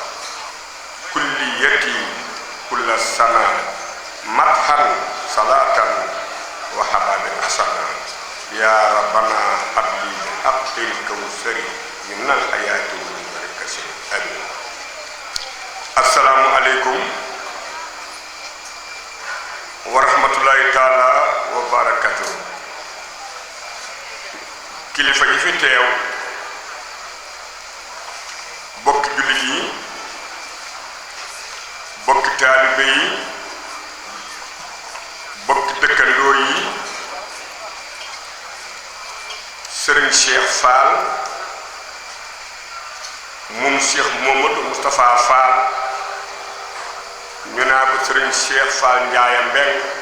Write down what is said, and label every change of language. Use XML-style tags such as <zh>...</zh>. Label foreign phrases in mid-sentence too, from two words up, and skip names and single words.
<ar>كليتي كل السنة مدحا صلاة وحباب حسنا يا ربنا هب لي بحق الكوثر من الحياة والبركة آمين. السلام عليكم ورحمة الله تعالى وبركاته.</ar> <wo>kilifa yi fi teew bokk jullit yi bokk taalibe yi bokk dëkkandoo yi sëriñ Cheikh Fall moom Cheikh Momadou Moustapha Fall ñu naa ko sëriñ Cheikh Fall Ndiaye Mbeng</wo>